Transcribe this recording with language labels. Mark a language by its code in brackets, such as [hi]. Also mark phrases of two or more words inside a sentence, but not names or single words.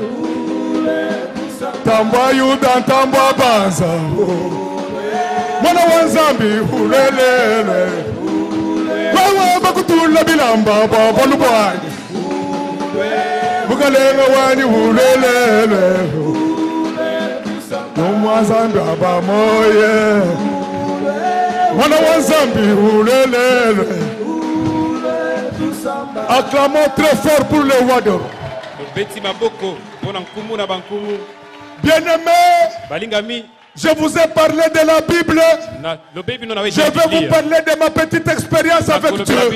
[lua] Tambwa yuda tambwa banza Mwana wanzambi hulelele Wawa bakutula bilamba babalubwani Mukalenga wani hulelele Zambi abamoye Mwana wa Zambi ulelele [fr] Acclamons très fort pour le roi d'or. Bien-aimés, je vous ai parlé de la Bible. Je vais vous parler de ma petite expérience avec Dieu.